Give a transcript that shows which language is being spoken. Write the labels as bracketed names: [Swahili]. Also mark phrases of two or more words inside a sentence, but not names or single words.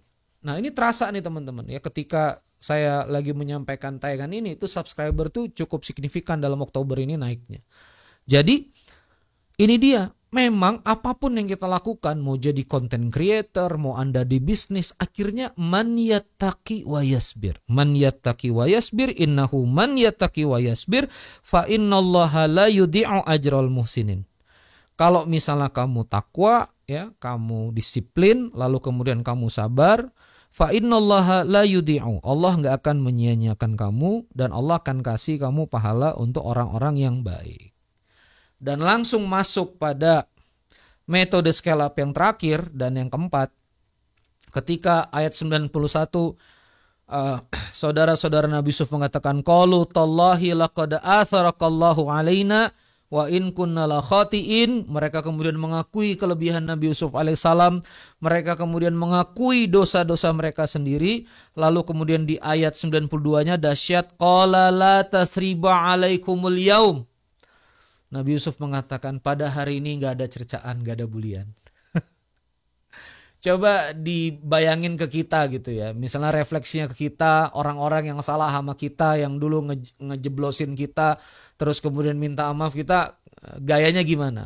[Indonesian] Nah ini terasa nih teman-teman ya, ketika saya lagi menyampaikan tayangan ini itu subscriber tuh cukup signifikan dalam Oktober ini naiknya. Jadi ini dia, memang apapun yang kita lakukan, mau jadi [English] content creator, [Indonesian] mau Anda di bisnis, akhirnya [Arabic] من يتق ويصبر. من يتق ويصبر إنه من يتق ويصبر فإن الله لا يضيع أجر المحسنين. [Indonesian] Kalau misalnya kamu takwa ya, kamu disiplin, lalu kemudian kamu sabar, [Arabic] فإن الله لا يضيع. [Indonesian] Allah enggak akan menyia-nyiakan kamu dan Allah akan kasih kamu pahala untuk orang-orang yang baik. Dan langsung masuk pada metode [English] scale up [Indonesian] yang terakhir dan yang keempat. Ketika ayat 91 saudara-saudara Nabi Yusuf mengatakan [Arabic] قالوا تالله لقد آثرك الله علينا وإن كنا لخاطئين. [Indonesian] Mereka kemudian mengakui kelebihan Nabi Yusuf alaihissalam. Mereka kemudian mengakui dosa-dosa mereka sendiri. Lalu kemudian di ayat 92-nya dahsyat, [Arabic] قال لا تثريب عليكم اليوم. [Indonesian] Nabi Yusuf mengatakan pada hari ini gak ada cercaan, gak ada bulian. Coba dibayangin ke kita gitu ya. Misalnya refleksinya ke kita, orang-orang yang salah sama kita, yang dulu ngejeblosin kita, terus kemudian minta maaf, kita gayanya gimana?